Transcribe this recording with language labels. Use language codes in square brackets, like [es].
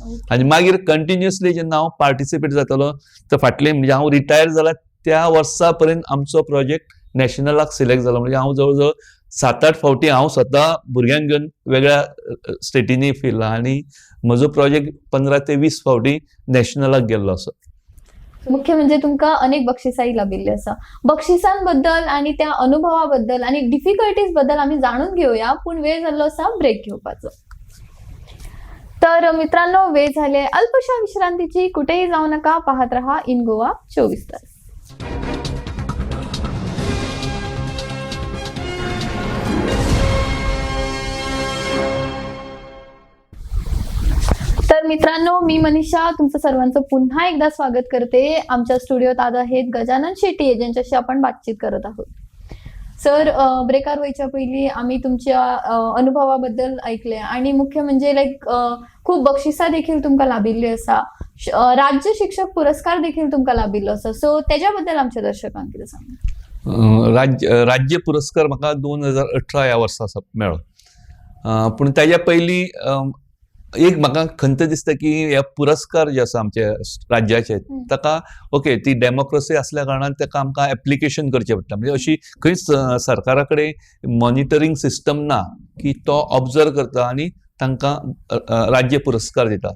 [kok] आनी मागीर कंटिन्युअसली जेन्ना हांव पार्टिसिपेट जातालो तर फाटले, म्हणजे हांव रिटायर जाला त्या वर्सा पर्यंत आमचो प्रोजेक्ट नॅशनलाक सिलेक्ट जालो. म्हणजे हांव जवळ जवळ 7-8 फावटी हांव स्वता भुरग्यांक घेवन वेगळ्या स्टेटींनी फिरला, आनी म्हजो प्रोजेक्ट 15 ते 20 फावटी नॅशनलाक गेल्लो असो. मुख्य म्हणजे तुमकां अनेक बक्षिसांय लाभिल्ली आसा. [mr] बक्षिसांबद्दल आणि त्या अनुभवाबद्दल आणि डिफिकल्टीज बद्दल आम्ही जाणून घेऊया, [kok] पण वेळ झालो असा ब्रेक घेवपाचो. [mr] तर मित्रांनो, वेळ झाले अल्पशा विश्रांतीची. कुठेही जाऊ नका, पाहत रहा इन गोवा 24 तास. तर मित्रांनो, मी मनीषा तुमचं सर्वांचं पुन्हा एकदा स्वागत करते. आमच्या स्टुडिओत आज आहेत गजानन शेट्टी, ज्यांच्याशी आपण बातचीत करत आहोत. [kok] सर, ब्रेकार [mr] व्हायच्या पहिली आम्ही तुमच्या अनुभवाबद्दल ऐकले, [kok] आणि मुख्य म्हणजे लाईक खूप बक्षिसां देखील तुमकां लाभिल्ली आसा, राज्य शिक्षक पुरस्कार देखील तुमकां लाभिल्लो आसा. सो त्याच्याबद्दल आमच्या दर्शकांक कितें सांगा. राज्य पुरस्कार म्हाका 2018 ह्या वर्सा मेळ्ळो. पूण ताच्या पयलीं एक म्हाका खंत दिसता की ह्या पुरस्कार जे आसा आमचे राज्याचे, ताका ओके ती डेमोक्रेसी असल्या कारणान ताका आमकां एप्लिकेशन करचें पडटा. म्हणजे अशी खंयच सरकारा कडेन मॉनिटरींग सिस्टम ना की तो ऑब्जर्व करता आनी तांकां राज्य पुरस्कार दिता.